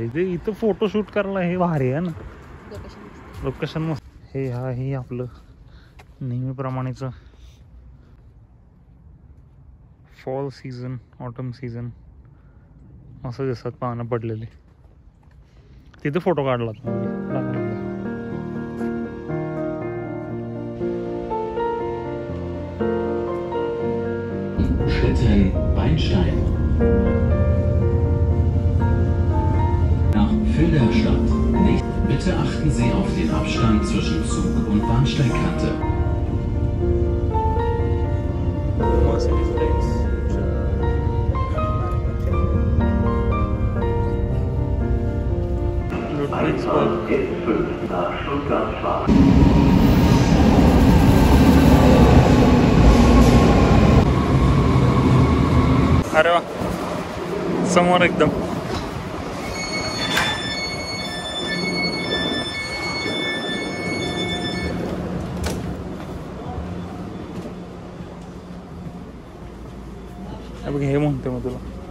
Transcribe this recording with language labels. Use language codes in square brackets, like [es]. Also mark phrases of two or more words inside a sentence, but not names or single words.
[mr] ते इथं फोटोशूट करायला हे भारी आहे ना लोकेशन मस्त. हे आहे आपलं नेहमीप्रमाणेचं [en] fall season, autumn season [mr] असं दिसतात पानं पडलेले. तिथे फोटो काढला [de] Weinstein. Nach Filderstadt. Bitte achten Sie auf den Abstand zwischen Zug und Bahnsteigkante. Ludwigsburg nach Stuttgart fahren. [mr] अरे वा, समोर एकदम. बघ हे म्हणते मग तुला.